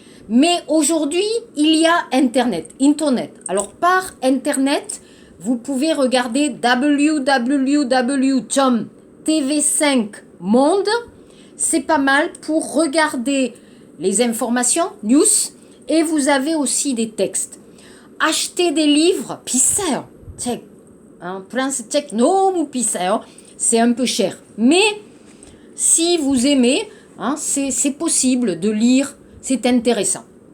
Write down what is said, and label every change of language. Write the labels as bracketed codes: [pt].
[fr] Mais aujourd'hui, il y a Internet. Alors par Internet, vous pouvez regarder www.tv5monde. C'est pas mal pour regarder les informations, news, et vous avez aussi des textes. Acheter des livres, [ko] 비싸요. 책, 프랑스 책 너무 비싸요. [fr] C'est un peu cher. Mais si vous aimez, c'est possible de lire, c'est intéressant.